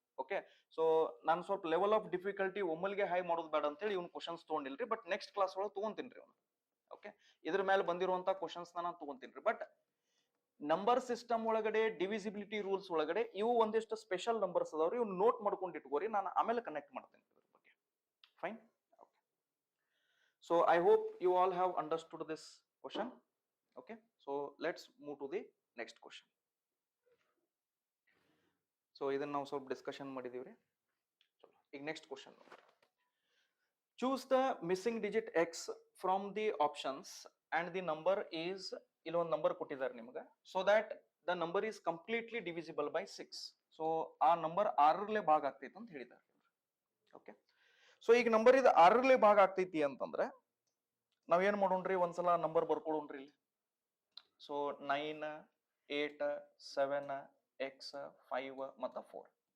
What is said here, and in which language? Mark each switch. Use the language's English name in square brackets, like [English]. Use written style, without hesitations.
[Kannada] Okay, so ನಾನು ಸ್ವಲ್ಪ level of difficulty ಒಮ್ಮಲ್ಗೆ high ಮಾಡೋದು ಬೇಡ ಅಂತೇಳಿ ಇವ್ನ ಕ್ವಶನ್ಸ್ ತಗೊಂಡಿಲ್ರಿ, ಬಟ್ ನೆಕ್ಸ್ಟ್ ಕ್ಲಾಸ್ ಒಳಗೆ ತಗೊಂತೀನ್ರಿ ಅವ್ನು. ಓಕೆ, ಇದ್ರ ಮೇಲೆ ಬಂದಿರುವಂತ ಕ್ವಶನ್ಸ್ ನಾನು ತಗೊಂತೀನ್ರಿ. ಬಟ್ ನಂಬರ್ ಸಿಸ್ಟಮ್ ಒಳಗಡೆ ಡಿವಿಸಿಬಿಲಿಟಿ ರೂಲ್ಸ್ ಒಳಗಡೆ ಇವು ಒಂದಿಷ್ಟು ಸ್ಪೆಷಲ್ ನಂಬರ್ಸ್ ಅದಾವ್ರಿ, ಇವ್ನು ನೋಟ್ ಮಾಡ್ಕೊಂಡು ಇಟ್ಕೋರಿ, ನಾನು ಆಮೇಲೆ ಕನೆಕ್ಟ್ ಮಾಡ್ತೇನೆ ಇದ್ರ ಬಗ್ಗೆ. Fine. [English] So I hope you all have understood this question. Okay, so let's move to the next question. [Kannada] So ಇದನ್ನ ನಾವು ಸ್ವಲ್ಪ ಡಿಸ್ಕಷನ್ ಮಾಡಿದೀವ್ರಿ. ಈಗ next question, [English] choose the missing digit x from the options and the number is, [Kannada] ಇಲ್ಲಿ ಒಂದು number ಕೊಟ್ಟಿದ್ದಾರೆ ನಿಮಗೆ, [English] so that the number is completely divisible by 6. [Kannada] So ಆ number 6ರಲ್ಲೇ ಭಾಗ ಆಗ್ತೈತೆ ಅಂತ ಹೇಳಿದ್ದಾರೆ. ಓಕೆ, ಸೊ ಈಗ ನಂಬರ್ ಇದು 6ರಲ್ಲೇ ಭಾಗ ಆಗ್ತೈತಿ ಅಂತಂದ್ರೆ ನಾವ್ ಏನ್ ಮಾಡೋಣ್ರಿ, ಒಂದ್ಸಲ ನಂಬರ್ ಬರ್ಕೊಳ್ಳೋಣ್ರಿ ಇಲ್ಲಿ. ಸೊ 9, 8, 7, x, 5 ಮತ್ತು 4.